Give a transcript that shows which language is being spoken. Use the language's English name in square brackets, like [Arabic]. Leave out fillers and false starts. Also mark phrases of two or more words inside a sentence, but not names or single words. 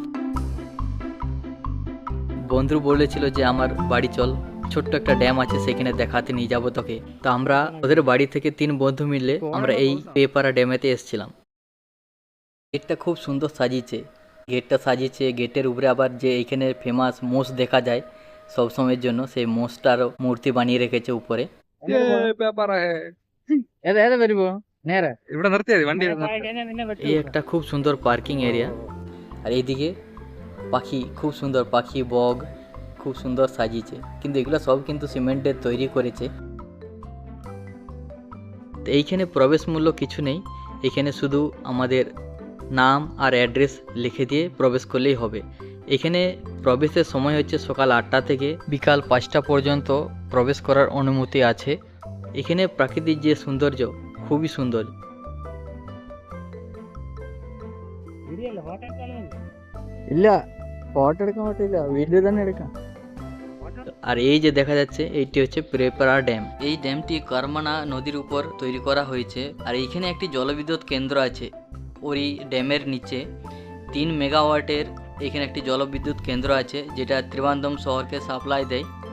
[Bangla] বন্ধু বলেছিল যে আমার বাড়ি চল, ছোট্ট একটা ড্যাম আছে সেখানে দেখাতে নিয়ে যাবো তোকে। তো আমরা ওদের বাড়ি থেকে 3 বন্ধু মিলে আমরা এই পেপারা ড্যামেতে এসেছিলাম। গেটটা খুব সুন্দর সাজিয়েছে, গেটের উপরে আবার যে এইখানে ফেমাস মোষ দেখা যায় সব সময়ের জন্য, সেই মোষটার মূর্তি বানিয়ে রেখেছে উপরে। [Malayalam] ವ್ಯಾಪಾರ ഇവിടെ നിർത്തിയാ മതി വണ്ടി [Bangla] এই একটা খুব সুন্দর [English] parking area, [Bangla] আর এইদিকে পাখি, খুব সুন্দর পাখি, বগ খুব সুন্দর সাজিয়েছে, কিন্তু এগুলো সব কিন্তু সিমেন্টের তৈরি করেছে। তো এইখানে প্রবেশ মূল্য কিছু নেই, এখানে শুধু আমাদের নাম আর অ্যাড্রেস লিখে দিয়ে প্রবেশ করলেই হবে। এখানে প্রবেশের সময় হচ্ছে সকাল 8টা থেকে বিকাল 5টা পর্যন্ত প্রবেশ করার অনুমতি আছে। এখানে প্রাকৃতিক যে সৌন্দর্য খুবই সুন্দর। [Malayalam] ഇല്ല ഫോട്ടോ എടുക്കാൻ പറ്റില്ല, വീഡിയോ തന്നെ എടുക്കാം. [Bangla] আর এই যে দেখা যাচ্ছে এইটি হচ্ছে প্রেপারা ড্যাম। এই ড্যামটি কারমানা নদীর উপর তৈরি করা হয়েছে, আর এইখানে একটি জলবিদ্যুৎ কেন্দ্র আছে। ওই ড্যামের নিচে 3 মেগাওয়াটের এখানে একটি জলবিদ্যুৎ কেন্দ্র আছে, যেটা ত্রিবান্ধম শহরকে সাপ্লাই দেয়।